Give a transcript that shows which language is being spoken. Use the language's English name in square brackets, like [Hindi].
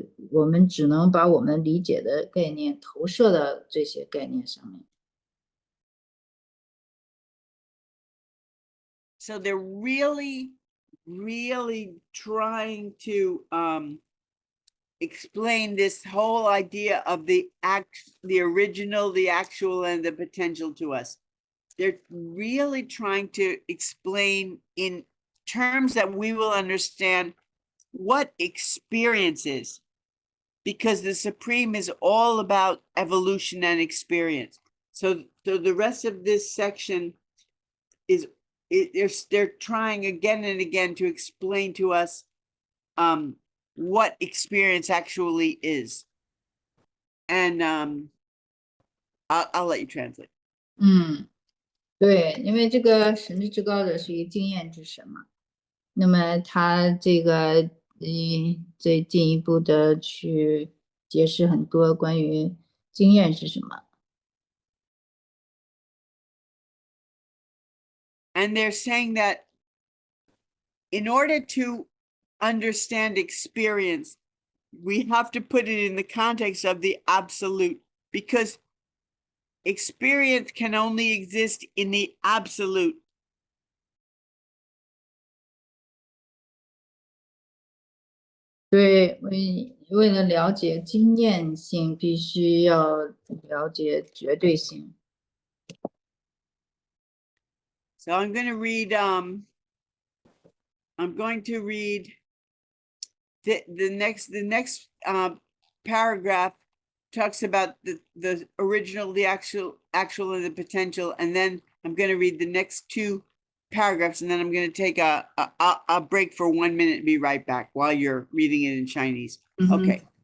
[Chinese] 我们只能把我们理解的概念投射到这些概念上面。 [English] So they're really, really trying to explain this whole idea of the original, the actual, and the potential to us. They're really trying to explain in terms that we will understand what experience is, because the Supreme is all about evolution and experience. So the rest of this section is they're trying again and again to explain to us what experience actually is. And I'll let you translate. [Chinese] 对，因为这个神之至高者是一个经验之神嘛，那么他这个最进一步的去解释很多关于经验是什么。 [English] And they're saying that in order to understand experience, we have to put it in the context of the absolute, because experience can only exist in the absolute. [Chinese] 对，为了了解经验性，必须要了解绝对性。 [English] So I'm going to read the next paragraph talks about the original, the actual, and the potential, and then I'm going to read the next two paragraphs, and then I'm going to take a break for 1 minute and be right back while you're reading it in Chinese. Okay.